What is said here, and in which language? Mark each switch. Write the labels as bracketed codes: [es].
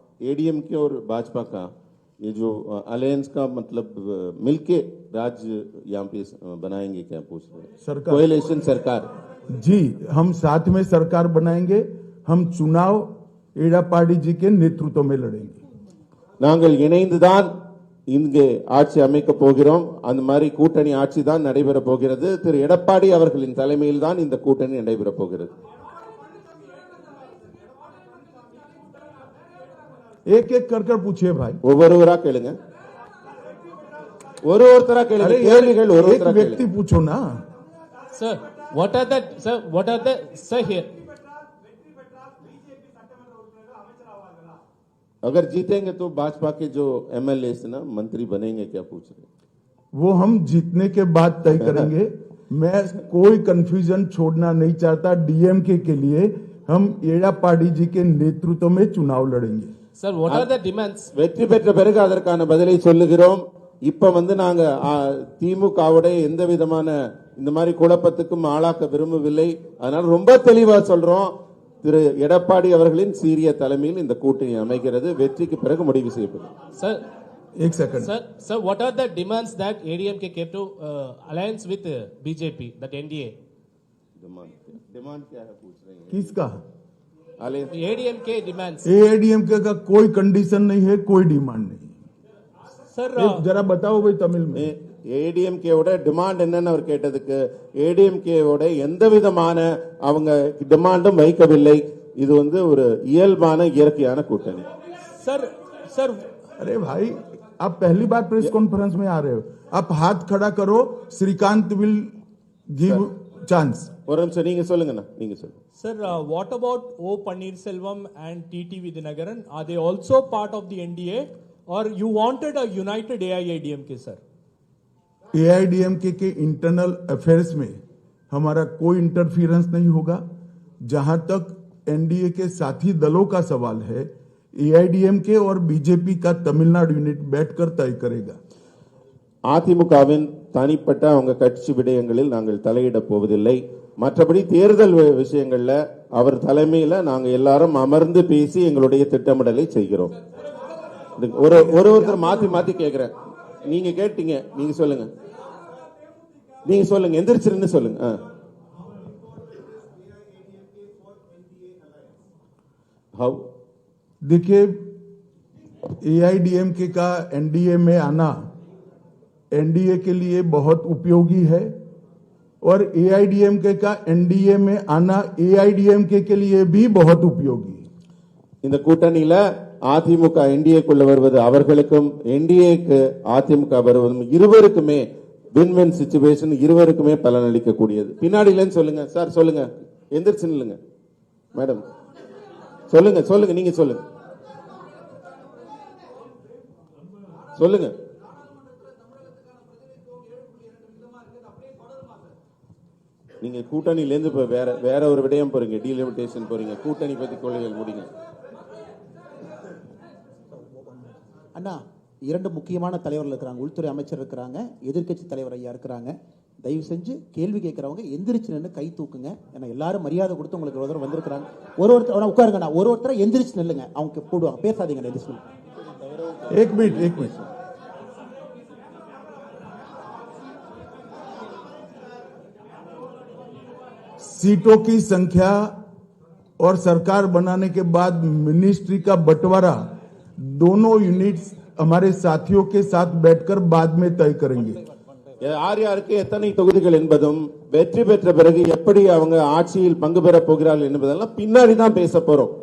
[hi] ADMK और भाजपा का ये जो अलायंस का मतलब मिलके राज्य यहाँ पे बनाएंगे क्या पूछ रहे हैं? सरकार, कोएलिशन सरकार. जी, हम साथ में सरकार बनाएंगे. हम चुनाव एड़ापाडी जी के नेतृत्व में लड़ेंगे. [ta] நாங்கள் இணைந்துதான் இங்கே ஆட்சி அமைக்க போகிறோம். அந்த மாதிரி கூட்டணி ஆட்சி தான் நடைபெற போகிறது. திரு எடப்பாடி அவர்களின் தலைமையில் தான் இந்த கூட்டணி நடைபெற போகிறது. [hi] एक एक कर पूछिए भाई. [ta] ஒவ்வொருவரா கேளுங்க. ஒருத்தரா கேளுங்க. கேள்விகள் [hi] एक व्यक्ति पूछो ना. [en] Sir, what are the sir here? [hi] अगर जीतेंगे तो भाजपा के जो एमएलए ना मंत्री बनेंगे क्या पूछ रहे? वो हम जीतने के बाद तय करेंगे. मैं कोई कंफ्यूजन छोड़ना नहीं चाहता. डीएमके के लिए हम एड़ापाडी जी के नेतृत्व में चुनाव लड़ेंगे. [en] Sir, what are the demands? [ta] வெற்றி பெற்ற பிறகு அதற்கான பதிலை சொல்லுகிறோம். இப்ப நாங்க திமுகவோட எந்த விதமான இந்த மாதிரி குழப்பத்துக்கும் ஆளாக்க விரும்பவில்லை. அதனால ரொம்ப தெளிவா சொல்றோம். திரு எடப்பாடி அவர்களின் சீரிய தலைமையில் இந்த கூட்டணி அமைகிறது. வெற்றிக்கு பிறகு முடிவு செய்யப்படும். [en] Sir, [hi] एक second. [en] Sir, what are the demands that ADMK kept to alliance with BJP, that NDA? [hi] Demand क्या है पूछ रहे हैं? किसका? [en] ADMK demands. [hi] एआईडीएमके का कोई कंडीशन नहीं है, कोई डिमांड नहीं। [en] Sir, [hi] जरा बताओ भाई तमिल में। [ta] ஏடிஎம்கேவோட டிமாண்ட் என்னன்னு அவர் கேட்டதுக்கு ஏடிஎம்கேவோட எந்த விதமான அவங்க டிமாண்டும் வைக்கவில்லை. இது வந்து ஒரு இயல்பான இயற்கையான கூட்டணி. [en] sir, [hi] अरे भाई आप पहली बार प्रेस कॉन्फ्रेंस में आ रहे हो, आप हाथ खड़ा करो, श्रीकांत [en] Will give chance. [ta] ஒரு நிமிஷம் நீங்க சொல்லுங்கண்ணா, நீங்க சொல்லுங்க. [en] Sir, what about O Pannirselvam and TT Vidyanagaran? Are they also part of the NDA, or you wanted a united AIADMK, sir? [hi] AIADMK के इंटरनल अफेयर्स में हमारा कोई इंटरफियरेंस नहीं होगा। जहां तक एनडीए के साथी दलों का सवाल है, एआईडीएमके और बीजेपी का तमिलनाडु यूनिट बैठकर तय करेगा। [ta] அதிமுகவின் தனிப்பட்ட அவங்க கட்சி விடயங்களில் நாங்கள் தலையிட போவதில்லை. மற்றபடி தேர்தல் விஷயங்கள்ல அவர் தலைமையில நாங்க எல்லாரும் அமர்ந்து பேசி எங்களுடைய திட்டமிடலை செய்கிறோம். ஒருத்தர் மாத்தி மாத்தி கேக்குறேன். நீங்க கேட்டீங்க, நீங்க சொல்லுங்க, நீங்க சொல்லுங்க, எந்திரிச்சிருந்து சொல்லுங்க. [en] how [hi] देखिए, एआईडीएमके का एनडीए में आना एनडीए के लिए बहुत उपयोगी है और एआईडीएमके का एनडीए में आना एआईडीएमके के लिए भी बहुत उपयोगी है। [ta] இந்த கூட்டணியில அதிமுக என்டிஏக்குள்ள வருவது அவர்களுக்கும் என்டிஏக்கு அதிமுக வருவதும் இருவருக்குமே [en] win win situation, [ta] இருவருக்குமே பலனளிக்க கூடியது. பின்னாடிலன்னு சொல்லுங்க சார், சொல்லுங்க, எந்திரிச்சு நில்லுங்க மேடம், சொல்லுங்க சொல்லுங்க, நீங்க சொல்லுங்க சொல்லுங்க. நீங்க கூட்டணியில இருந்து இப்ப வேற ஒரு விடயம் போறீங்க, டீலிமிட்டேஷன் போறீங்க, கூட்டணி பத்தி கொள்கைகள் முடிங்க. அண்ணா, இரண்டு முக்கியமான தலைவர்கள் இருக்கிறாங்க, உள்துறை அமைச்சர் இருக்கிறாங்க, எதிர்க்கட்சி தலைவர் ஐயா இருக்கிறாங்க. தயவு செஞ்சு கேள்வி கேட்கறவங்க எந்திரிச்சு நின்று கை தூக்குங்க. ஏன்னா எல்லாரும் மரியாதை கொடுத்து உங்களுக்கு ஒரு தடவை வந்திருக்கிறாங்க. ஒருத்தர் உட்காருங்கண்ணா, ஒருத்தரை எந்திரிச்சு நில்லுங்க, அவங்க போடுவாங்க, பேசாதீங்க. எந்திரிச்சு [hi] एक मिनट सीटों की संख्या और सरकार बनाने के बाद मिनिस्ट्री का बंटवारा दोनों यूनिट्स हमारे साथियों के साथ बैठकर बाद में तय करेंगे। [ta] யார் யாருக்கு எத்தனை தொகுதிகள் என்பதும் வெற்றி பெற்ற பிறகு எப்படி அவங்க ஆட்சியில் பங்கு பெற போகிறார்கள் என்பதெல்லாம் பின்னாடி தான் பேச போறோம்.